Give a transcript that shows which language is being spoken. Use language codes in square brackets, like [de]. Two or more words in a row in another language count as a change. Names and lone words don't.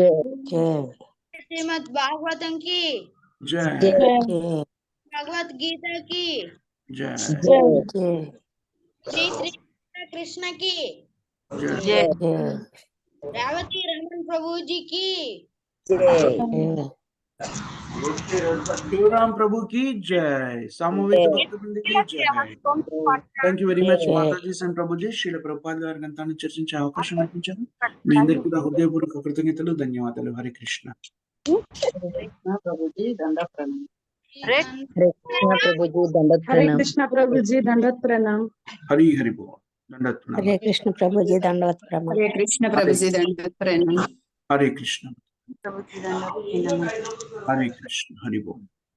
[te] శ్రీమద్ భాగవతం కి జై. భగవద్గీత కి జై. శ్రీ శ్రీ కృష్ణ కి జై. రేవతి రమన్ ప్రభుజీ కి [hi] शिवराम प्रभु की जय, सामूहिक भक्तवृंद की जय। [en] thank you very much మాతాజీ and ప్రభుజీ. [te] శ్రీల ప్రభుపాద్ గారి గ్రంథాన్ని చర్చించే అవకాశం కల్పించారు. మీ అందరికీ కూడా హృదయపూర్వక కృతజ్ఞతలు, ధన్యవాదాలు. హరే కృష్ణ. ప్రభుజీ దండోత్ ప్రణామ్. [hi] हरे कृष्ण प्रभु जी दंडवत प्रणाम. [te] హరి హరి బోల్. దండవత్ ప్రణామం. [hi] हरे कृष्ण प्रभु जी दंडवत प्रणाम. [te] హరే కృష్ణ ప్రభుజీ దండోత్ ప్రణామ్. హరే కృష్ణ. ప్రభుజీ దండోత్ ప్రణామ్. హరే కృష్ణ. హరి బోల్.